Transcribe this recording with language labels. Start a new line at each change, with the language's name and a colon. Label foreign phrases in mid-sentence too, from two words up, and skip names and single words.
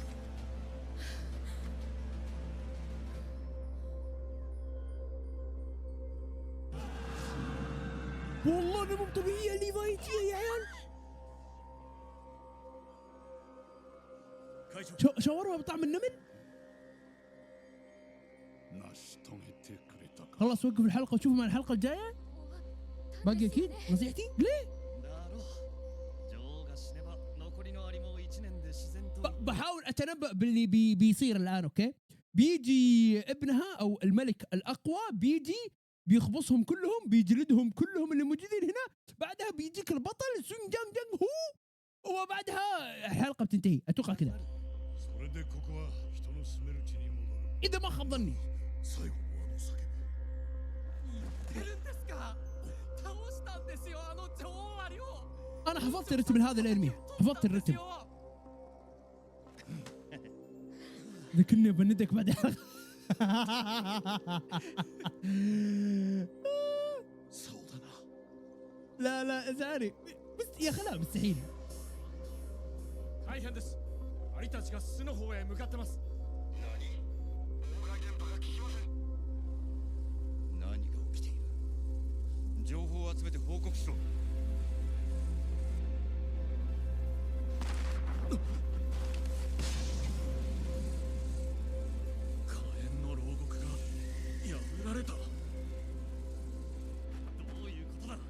Arabic: والله انها مو طبيعية ليفايتية يا عيال.
Japanese: 会長、
Arabic: شاورما بطعم النمل.
Japanese: 成し遂げてくれたか。
Arabic: خلاص وقف الحلقة وشوفوا مع الحلقة الجاية. باقي اكيد نصيحتي ليه؟
Japanese: だろう。女王が死ねば残りのアリも1年で自然と。
Arabic: بحاول اتنبأ باللي بيصير الان. اوكي بيجي ابنها او الملك الاقوى بيجي بيخبصهم كلهم بيجلدهم كلهم اللي موجودين هنا. بعدها بيجيك البطل سون جانج جانج هو وبعدها الحلقة بتنتهي اتوقع كذا
Japanese: それでここは人の住める地に戻る。
Arabic: اذا ما خاب ظني.
Japanese: 最後のあの叫び。出るんですか。倒したんですよあの女王アリを。
Arabic: انا حفظت الرتم هذا الانمي. حفظت الرتم. ذكرني بندك بعد الحلقة.
Japanese: そうだな。
Arabic: لا لا زعلي بس يا خلا مستحيل.
Japanese: 大変です。アリたちが巣の方へ向かってます。何が起きている。情報を集めて報告しろ。火炎の牢獄が破られた。どういうことだ。